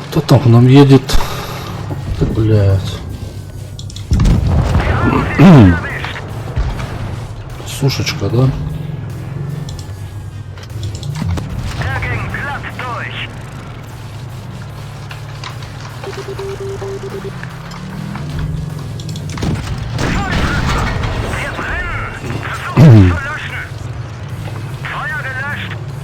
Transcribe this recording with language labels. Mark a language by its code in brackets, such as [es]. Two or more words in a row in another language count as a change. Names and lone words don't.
[ru] Кто к нам едет? Ты, блядь. Сушечка, да? [de] Der ging glatt durch. Wir brennen. Versuchen zu löschen. Feuer gelöscht.